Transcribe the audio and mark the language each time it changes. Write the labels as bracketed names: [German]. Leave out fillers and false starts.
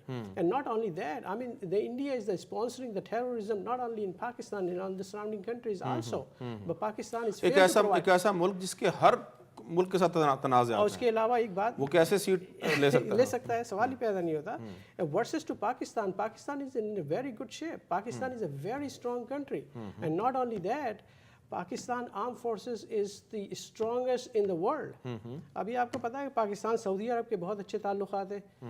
[English] And not only that, I mean, the India is sponsoring the terrorism not only in Pakistan and on the surrounding countries also. But Pakistan is [Urdu] ایک ایسا ملک جس کے ہر ملک کے ساتھ تنازعات ہیں. اور اس کے علاوہ ایک بات, وہ کیسے سیٹ لے سکتا ہے؟ سوال ہی پیدا نہیں ہوتا. [English] Versus to Pakistan, Pakistan is in a very good shape. Pakistan is a very strong country. And not only that, Pakistan arm forces is the strongest in the world. [Urdu] ابھی آپ کو پتہ ہے کہ پاکستان سعودی عرب کے بہت اچھے تعلقات ہیں.